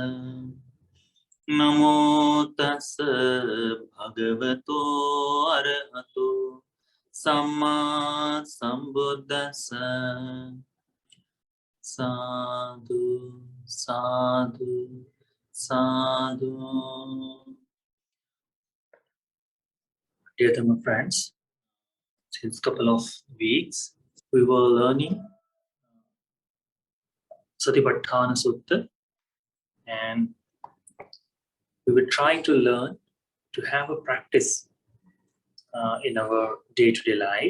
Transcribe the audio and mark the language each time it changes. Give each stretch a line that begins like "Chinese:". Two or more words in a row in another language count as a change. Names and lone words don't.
Pali: Namo tassa bhagavato arahato samma sambuddhassa. Sadhu, sadhu, sadhu.
English: Dear Dhamma friends, since a couple of weeks we were learning Satipatthana Sutta, and we were trying to learn to have a practice in our day-to-day life.